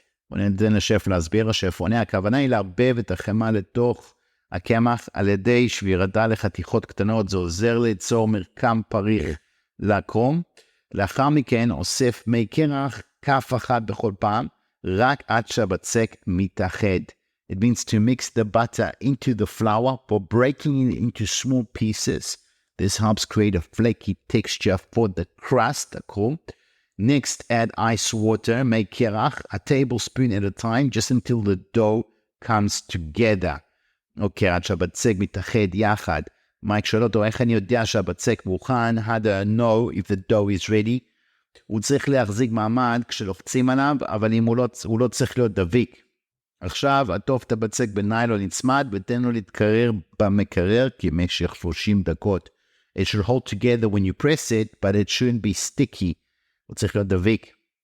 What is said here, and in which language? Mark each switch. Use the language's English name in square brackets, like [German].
[Hebrew] בוא ניתן לשף להסביר, השף עונה, הכוונה היא לערבב את החמאה לתוך הקמח על ידי שבירתה לחתיכות קטנות, זה עוזר ליצור מרקם פריך לקרום. לאחר מכן אוסף מי קרח, כף אחת בכל פעם, רק עד שהבצק מתאחד. [English] It means to mix the butter into the flour for breaking it into small pieces. This helps create a flaky texture for the crust, הקרום. Next, add ice water, make קרח, a tablespoon at a time, just until the dough comes together. [Hebrew] אוקיי, עד שהבצק מתאחד יחד. מייק שואל אותו, איך אני יודע שהבצק מוכן? [English] How do I know if the dough is ready? [Hebrew] הוא צריך להחזיק מעמד כשלוחצים עליו, אבל אם הוא לא צריך להיות דביק. עכשיו, עטוף את הבצק בניילון נצמד, ותן לו להתקרר במקרר כמשך 30 דקות. [English] It should hold together when you press it, but it shouldn't be sticky. [Hebrew] הוא צריך להיות דביק.